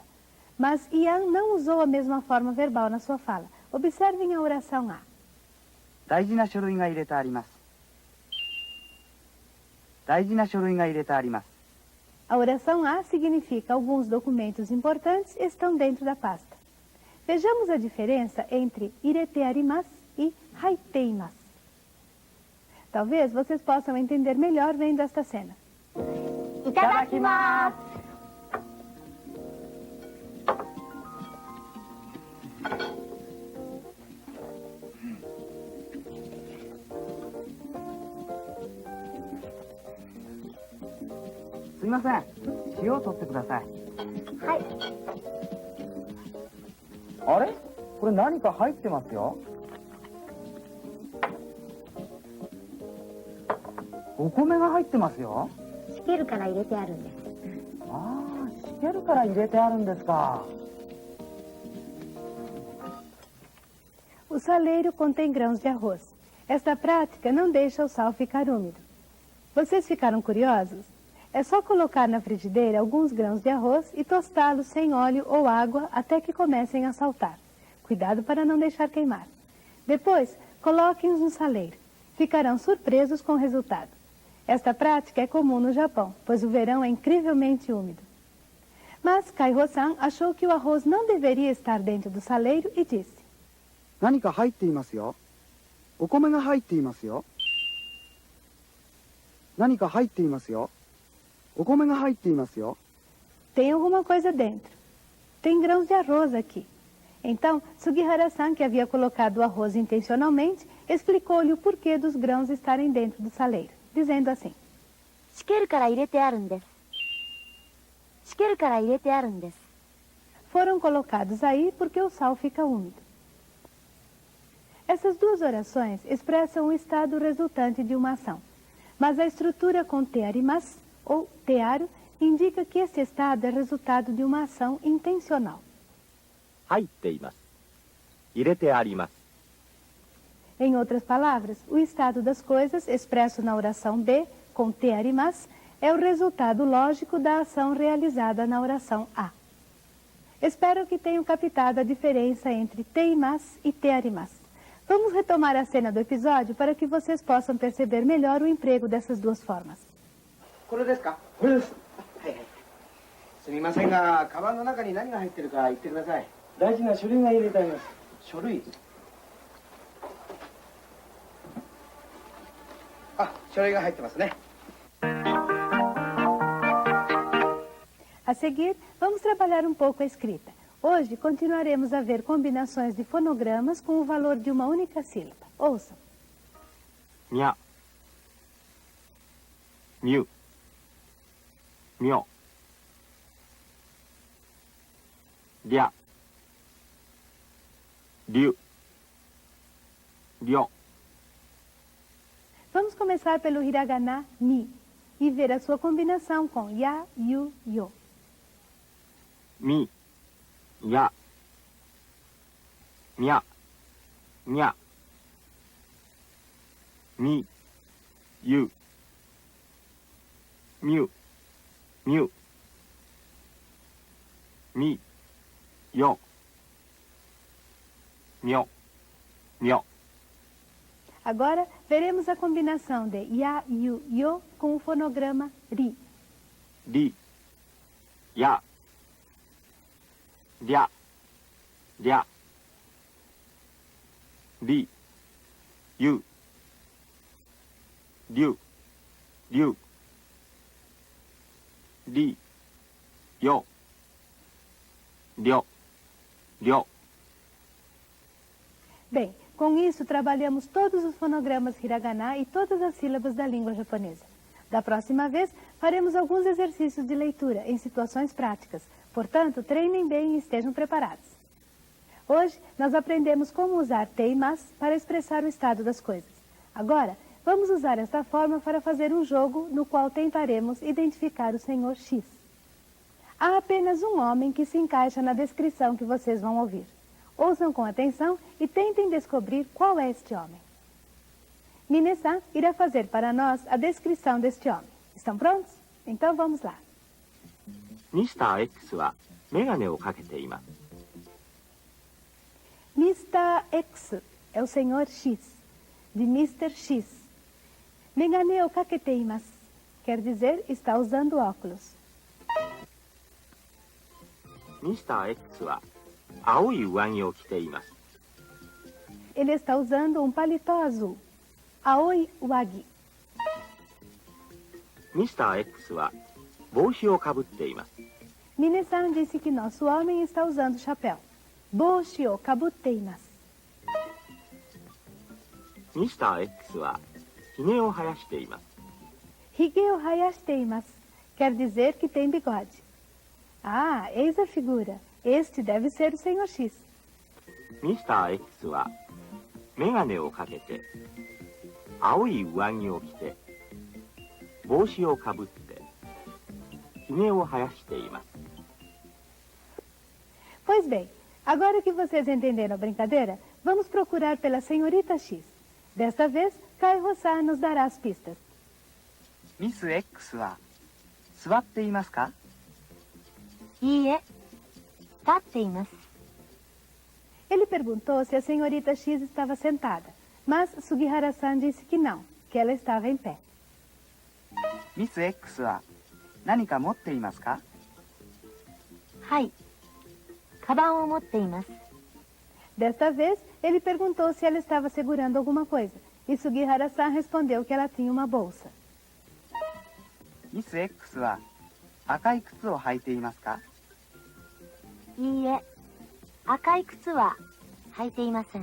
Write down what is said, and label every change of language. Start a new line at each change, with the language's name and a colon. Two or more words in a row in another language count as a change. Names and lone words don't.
Portuguese: Mas Ian não usou a mesma forma verbal na sua fala. Observem a oração A.
Japanese: 大事な書類が入れてあります。大事な書類が入れてあります。
Portuguese: A oração A significa alguns documentos importantes estão dentro da pasta. Vejamos a diferença entre
Japanese: 入れてあります
Portuguese: e haiteimasu. Talvez vocês possam entender melhor vendo esta cena.
Japanese: いただきます。すみません。塩を取ってください。はい。あれ？これ何か入ってますよ。お米が入ってますよ。しけるから入れてあるんです。ああ、しけるから入れてあるんですか。
Portuguese: O saleiro contém grãos de arroz. Esta prática não deixa o sal ficar úmido. Vocês ficaram curiosos? É só colocar na frigideira alguns grãos de arroz e tostá-los sem óleo ou água até que comecem a saltar. Cuidado para não deixar queimar. Depois, coloquem-os no saleiro. Ficarão surpresos com o resultado. Esta prática é comum no Japão, pois o verão é incrivelmente úmido. Mas Kaiho-san achou que o arroz não deveria estar dentro do saleiro e disse:
Japanese: 何か入っていますよ。お米が入っていますよ。何か入っていますよ。お米が入っていますよ。
Portuguese: Tem alguma coisa dentro. Tem grãos de arroz aqui. Então, Sugihara-san, que havia colocado o arroz intencionalmente, explicou-lhe o porquê dos grãos estarem dentro do saleiro, dizendo assim:
Japanese: しけるから入れてあるんです。しけるから入れてあるんです。
Portuguese: Foram colocados aí porque o sal fica úmido. Essas duas orações expressam o estado resultante de uma ação, mas a estrutura com tearimasu ou tearu indica que esse estado é resultado de uma ação intencional.
Japanese: 入っています。入れてあります。
Portuguese: Em outras palavras, o estado das coisas, expresso na oração B, com
Japanese: てあります,
Portuguese: é o resultado lógico da ação realizada na oração A. Espero que tenham captado a diferença entre teimasu e
Japanese: てあります.
Portuguese: Vamos retomar a cena do episódio para que vocês possam perceber melhor o emprego dessas duas formas.
Japanese: これですか？これです。はいはい。すみませんが、カバンの中に何が入ってるか言ってください。大事な書類が入れてあります。書類？あ、書類が入ってますね。
Portuguese: A seguir, vamos trabalhar um pouco a escrita. Hoje, continuaremos a ver combinações de fonogramas com o valor de uma única sílaba. Ouçam.
Japanese: みゃ、みゅ、みょ、りゃ、りゅ、りょ。
Portuguese: Vamos começar pelo hiragana mi e ver a sua combinação com ya, yu, yo.
Japanese: み、や、みゃ、にゃ、み、ゆ、みゅ、みゅ、み、よ、みょ、みょ。
Portuguese: Agora, veremos a combinação de ya, yu, yo com o fonograma ri.
Japanese: り、や、りゃ、りゃ、り、ゆ、りゅ、りゅ、り、よ、りょ、りょ。
Portuguese: Bem, com isso trabalhamos todos os fonogramas hiragana e todas as sílabas da língua japonesa. Da próxima vez, faremos alguns exercícios de leitura em situações práticas. Portanto, treinem bem e estejam preparados. Hoje, nós aprendemos como usar teimasu para expressar o estado das coisas. Agora, vamos usar esta forma para fazer um jogo no qual tentaremos identificar o senhor X. Há apenas um homem que se encaixa na descrição que vocês vão ouvir. Ouçam com atenção e tentem descobrir qual é este homem. Mine-san irá fazer para nós a descrição deste homem. Estão prontos? Então vamos lá.
Japanese: Mr. X はメガネをかけています。 Mr.
Portuguese: X é o senhor X, de Mr. X.
Japanese: メガネをかけています
Portuguese: quer dizer está usando óculos.
Japanese: Mr. X は青い上着を着ています。
Portuguese: Ele está usando um paletó azul.
Japanese: 青い わぎ. Mr. X は帽子をかぶっています。
Portuguese: Mine-san disse que nosso homem está usando chapéu.
Japanese: 帽子をかぶっています. Mr. X はひげを生やしています。ひげを生やしています
Portuguese: quer dizer que tem bigode. Ah, eis a figura. Este deve ser o senhor X.
Japanese: Mr. X はメガネをかけて青い上着を着て帽子をかぶってひげを生やしています。
Portuguese: Pois bem, agora que vocês entenderam a brincadeira, vamos procurar pela senhorita X. Desta vez, Kai Rosa nos dará as pistas.
Japanese: ミス X は座っていますか？いいえ、立っています。
Portuguese: Ele perguntou se a senhorita X estava sentada, mas Sugihara-san disse que não, que ela estava em pé.
Japanese: ミス X は何か持っていますか？はい、カバンを持っています。
Portuguese: Desta vez, ele perguntou se ela estava segurando alguma coisa, e Sugihara-san respondeu que ela tinha uma bolsa.
Japanese: ミス X は赤い靴を履いていますか？いいえ、赤い靴は履いていません。